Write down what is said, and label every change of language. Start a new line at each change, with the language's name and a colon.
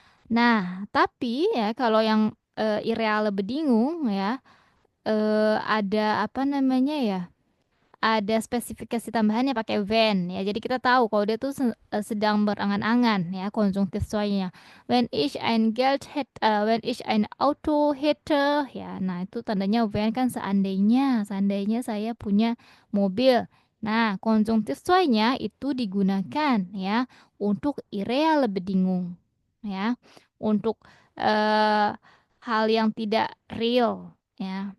Indonesian: Nah, tapi ya kalau yang irreale Bedingung ya ada apa namanya ya? Ada spesifikasi tambahannya pakai when ya. Jadi kita tahu kalau dia tuh sedang berangan-angan ya konjungtif soalnya.
German: Wenn ich ein Auto hätte ya.
Indonesian: Nah, itu tandanya when kan seandainya saya punya mobil. Nah, konjungtif soalnya itu digunakan ya untuk irreale Bedingung ya. Untuk hal yang tidak real ya.